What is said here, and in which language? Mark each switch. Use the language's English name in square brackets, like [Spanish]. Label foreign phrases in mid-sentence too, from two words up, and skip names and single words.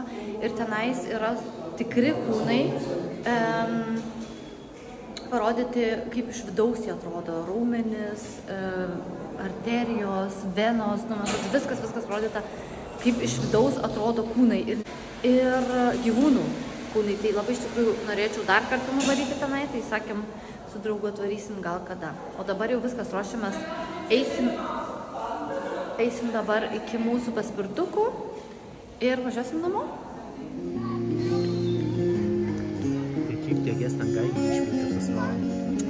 [Lithuanian] Ir tenais yra tikri kūnai, parodyti, kaip iš vidaus jie atrodo, raumenis, arterijos, venos, viskas parodyta, kaip iš vidaus atrodo kūnai ir gyvūnų kūnai. Tai labai iš tikrųjų norėčiau dar kartą nuvaryti tenai, tai sakėm, su draugu atvarysim gal kada. O dabar jau viskas ruošiamės, eisim dabar iki mūsų paspirtukų ir važiuosim namo. [German] Der Typ, der gestern Geige gespielt hat, das war